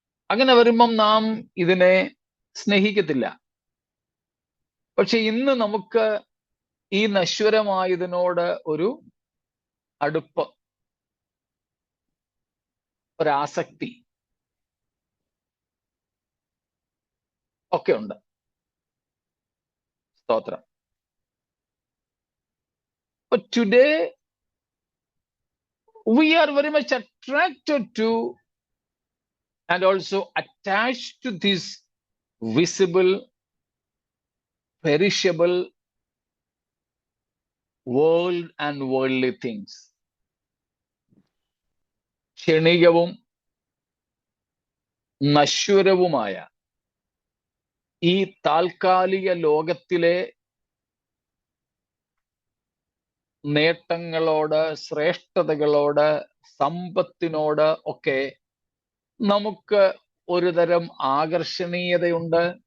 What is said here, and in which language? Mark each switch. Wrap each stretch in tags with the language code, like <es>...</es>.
<ml>അങ്ങനെ വരുമ്പം നാം ഇതിനെ സ്നേഹിക്കത്തില്ല. പക്ഷെ ഇന്ന് നമുക്ക് ഈ നശ്വരമായതിനോട് ഒരു അടുപ്പം, ഒരാസക്തി ഒക്കെ ഉണ്ട്. സ്തോത്രം.</ml> <en>But today we are very much attracted to and also attached to this visible, perishable world and worldly things.</en> <ml>ക്ഷണികവും നശ്വരവുമായ ഈ താൽക്കാലിക ലോകത്തിലെ നേട്ടങ്ങളോട്, ശ്രേഷ്ഠതകളോട്, സമ്പത്തിനോട് ഒക്കെ നമുക്ക് ഒരുതരം ആകർഷണീയതയുണ്ട്.</ml>